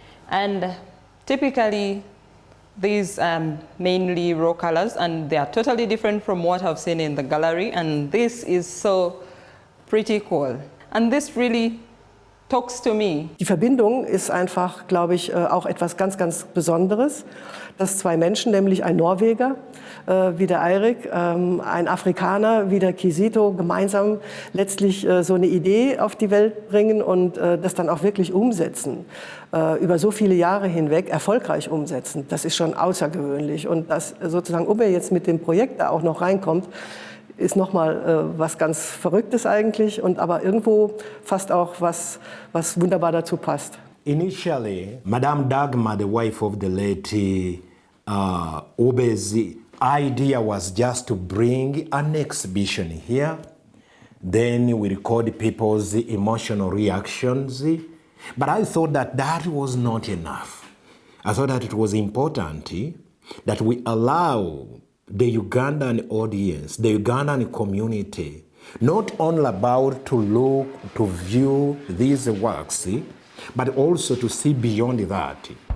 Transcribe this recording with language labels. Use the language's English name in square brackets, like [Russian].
[English] And typically, these mainly raw colors, and they are totally different from what I've seen in the gallery. And this is so pretty cool. And this really talks to me. [German] Die Verbindung ist einfach, glaube ich, auch etwas ganz, ganz Besonderes, dass zwei Menschen, nämlich ein Norweger wie der Eirik, ein Afrikaner wie der Kisito, gemeinsam letztlich so eine Idee auf die Welt bringen und das dann auch wirklich umsetzen, über so viele Jahre hinweg erfolgreich umsetzen. Das ist schon außergewöhnlich. Und dass sozusagen OUBEY jetzt mit dem Projekt da auch noch reinkommt, ist nochmal was ganz Verrücktes eigentlich, und aber irgendwo fast auch was wunderbar dazu passt. [English] Initially, Madame Dagmar, the wife of the late OUBEY's idea was just to bring an exhibition here. Then we record people's emotional reactions. But I thought that that was not enough. I thought that it was important that we allow the Ugandan audience, the Ugandan community, not only about to look, to view these works, but also to see beyond that.